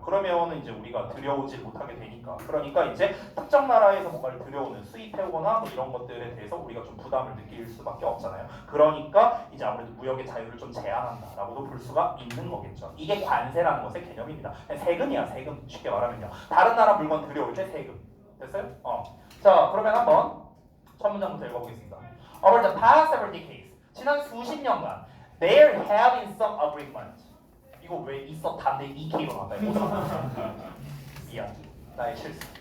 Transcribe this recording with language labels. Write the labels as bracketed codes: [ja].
[ko] 그러면은 이제 우리가 들여오지 못하게 되니까. 그러니까 이제 특정 나라에서 뭔가를 들여오는 수입해오거나 뭐 이런 것들에 대해서 우리가 좀 부담을 느낄 수밖에 없잖아요. 그러니까 이제 아무래도 무역의 자유를 좀 제한한다라고도 볼 수가 있는 거겠죠. 이게 관세라는 것의 개념입니다. 세금이야, 세금. 쉽게 말하면요. 다른 나라 물건 들여올 때 세금. 됐어요? 자, 그러면 한번 첫 문장부터 읽어보겠습니다. [en] Over the past several decades, [ko] 지난 수십 년간, [en] there have been some agreement. [ko] 이거 왜 있었단데 이 K로 나온다. 미안, 나의 실수.